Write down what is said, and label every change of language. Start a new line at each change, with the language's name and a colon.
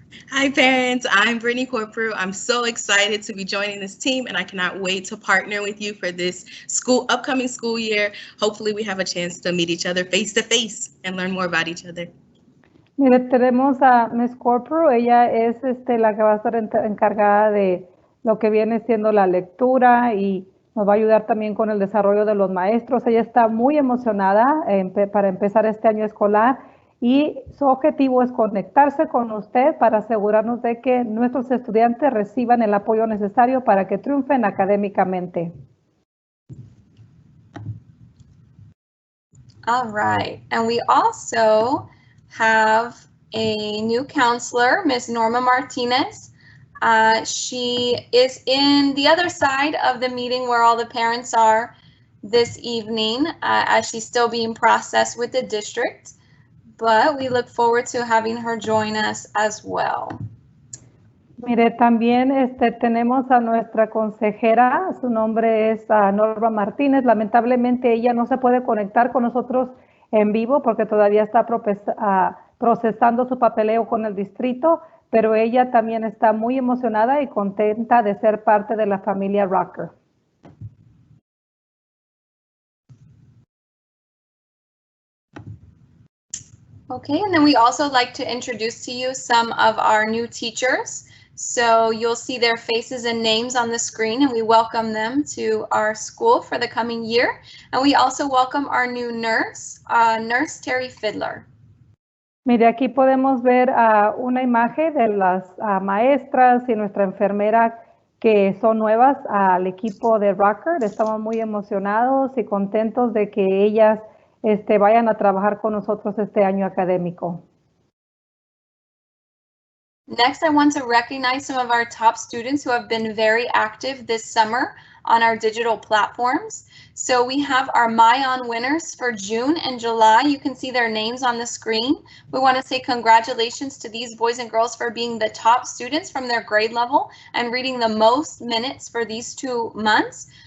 English: Hi parents, I'm Brittany Corporal. I'm so excited to be joining this team and I cannot wait to partner with you for this upcoming school year. Hopefully we have a chance to meet each other face to face and learn more about each other.
Spanish: Mire, tenemos a Ms. Corporal, ella es la que va a estar encargada de lo que viene siendo la lectura y nos va a ayudar también con el desarrollo de los maestros. Ella está muy emocionada para empezar este año escolar y su objetivo es conectarse con usted para asegurarnos de que nuestros estudiantes reciban el apoyo necesario para que triunfen académicamente.
English: All right, and we also have a new counselor, Ms. Norma Martinez. She is in the other side of the meeting where all the parents are this evening, as she's still being processed with the district, but we look forward to having her join us as well.
Spanish: Mire, también tenemos a nuestra consejera, su nombre es Norma Martínez. Lamentablemente ella no se puede conectar con nosotros en vivo porque todavía está procesando su papeleo con el distrito, pero ella también está muy emocionada y contenta de ser parte de la familia Rucker.
English: Okay, and then we also like to introduce to you some of our new teachers. So you'll see their faces and names on the screen, and we welcome them to our school for the coming year. And we also welcome our new nurse, Nurse Terry Fiddler.
Spanish: Mire, aquí podemos ver una imagen de las maestras y nuestra enfermera que son nuevas al equipo de Rucker. Estamos muy emocionados y contentos de que ellas vayan a trabajar con nosotros este año académico.
English: Next, I want to recognize some of our top students who have been very active this summer on our digital platforms. So we have our MyOn winners for June and July. You can see their names on the screen. We want to say congratulations to these boys and girls for being the top students from their grade level and reading the most minutes for these 2 months.